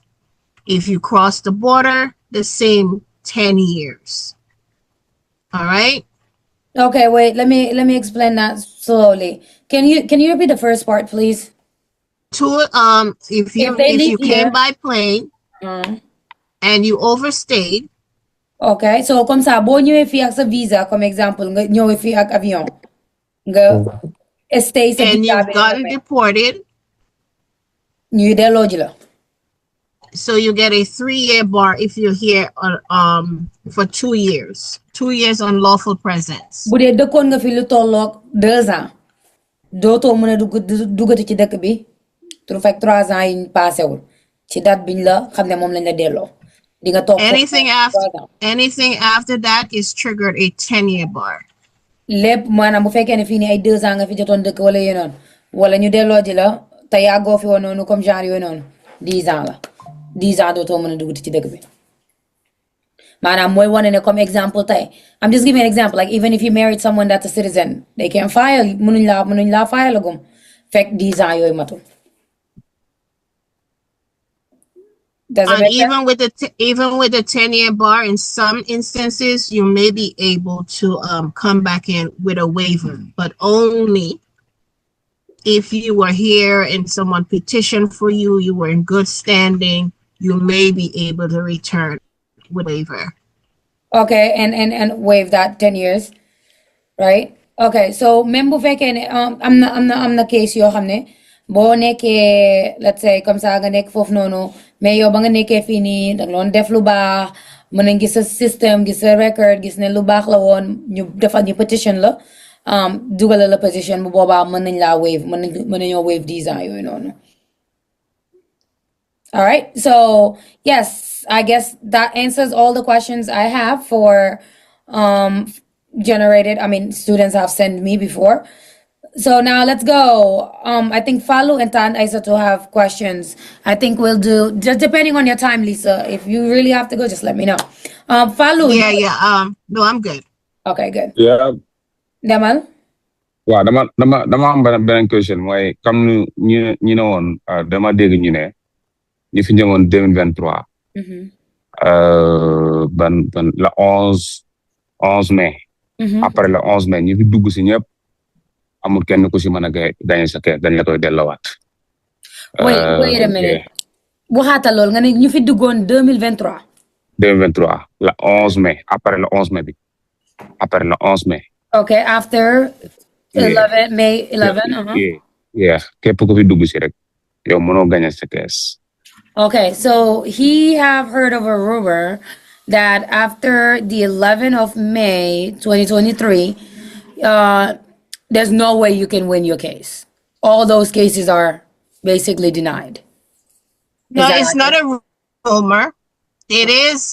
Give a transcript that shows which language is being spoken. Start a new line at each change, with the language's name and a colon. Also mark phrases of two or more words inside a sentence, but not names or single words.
English: If you cross the border, the same 10 years. All right. Okay, wait. Let me explain that slowly. Can you repeat the first part, please? If you came by plane and you overstayed. Okay, so
French: comme ça,
Wolof: boo ñëwee fii ak sa visa,
French: comme exemple,
Wolof: nga ñëwee fii ak avion, nga stay sa
English: and visa you've gotten deported.
Wolof: ñu delloo ji la.
English: So you get a 3-year bar if you're here for 2 years. 2 years unlawful presence.
Wolof: Bu dee dëkkoon nga fi lu tolloog 2 ans dootoo mën a duggati ci dëkk bi tu fekk 3 ans yi passé wul ci date biñ la xam ne moom lañ la delloo di nga toog
English: anything after that is triggered a 10-year bar.
Wolof: lépp maanaam bu fekkee ne fii nii ay 2 ans nga fi jotoon dëkk wala yooyu noonu wala ñu delloo ji la te yàggoo fi woon noonu
French: comme genre
Wolof: yooyu noonu 10 ans la 10 ans dootoo mën a duggati ci dëkk bi. Maanaam mooy wane ne
French: comme exemple
Wolof: tey
English: I'm just giving an example like even if you married someone that's a citizen they can file
Wolof: mënuñ laa file agum fekk 10 ans yooyu matul.
English: And even with the 10-year bar, in some instances you may be able to come back in with a waiver, but only if you were here and someone petitioned for you, you were in good standing, you may be able to return with waiver. Okay, and waive that 10 years, right?
Wolof: Okay, so même bu fekkee ne am na case yoo xam ne boo nekkee
English: let's say
French: comme ça
Wolof: nga nekk foofu noonu mais yow ba nga nekkee fii nii da nga doon def lu baax mën nañ gis sa système gis sa record gis ne lu baax la woon ñu defal ñu petition la dugal la petition bu boobaa mën nañ laa waive mën nañoo waive 10 ans yooyu noonu.
English: All right, so yes, I guess that answers all the questions I have for students have sent me before. So now let's go. I think Falu and Tan Aisa to have questions. I think we'll do just depending on your time, Lisa. If you really have to go, just let me know. Falu. Yeah. No, I'm good. Okay, good. Yeah.
Wolof: Damal. waaw dama am benn question mooy comme ñu ne woon dama dégg ñu ne ñu fi ñëwoon 2023.
French: ban le 11 mai. Après le 11 mai
Wolof: ñu fi dugg si ñëpp. amul kenn ku si mën a gagné sa kër dañ la koy delloowaat.
English: wait a minute.
Wolof: waxaata lool nga ne ñu fi duggoon 2023.
French: 2023 le 11 mai après le 11 mai bi après le 11 mai.
English: Okay, after 11 May 11.
Wolof: Yeah képp ku fi dugg si rek yow mënoo gagné sa kees.
English: Okay, so he have heard of a rumor that after the 11th of May 2023, there's no way you can win your case. All those cases are basically denied. No, it's not a rumor. It is.